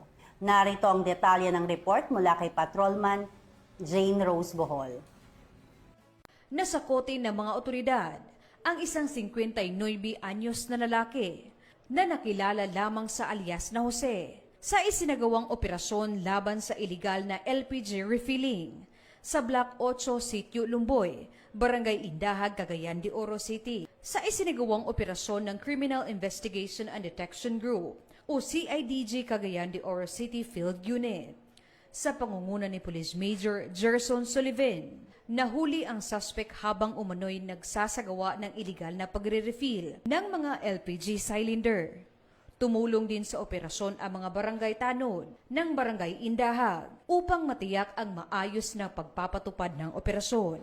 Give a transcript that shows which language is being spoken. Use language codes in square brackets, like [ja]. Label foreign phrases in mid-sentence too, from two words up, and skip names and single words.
[tl] Narito ang detalye ng report mula kay Patrolman Jane Rose Bohol. Nasakote ng mga otoridad ang isang 59 anyos na lalaki na nakilala lamang sa alias na Jose sa isinagawang operasyon laban sa iligal na LPG refilling sa Block 8 Sitio Lumboy, Barangay Indahag, Cagayan de Oro City. Sa isinagawang operasyon ng Criminal Investigation and Detection Group o CIDG Cagayan de Oro City Field Unit. Sa pangunguna ni Police Major Gerson Sullivan, nahuli ang suspect habang umano'y nagsasagawa ng iligal na pagre-refill ng mga LPG cylinder. Tumulong din sa operasyon ang mga barangay tanod ng Barangay Indahag upang matiyak ang maayos na pagpapatupad ng operasyon.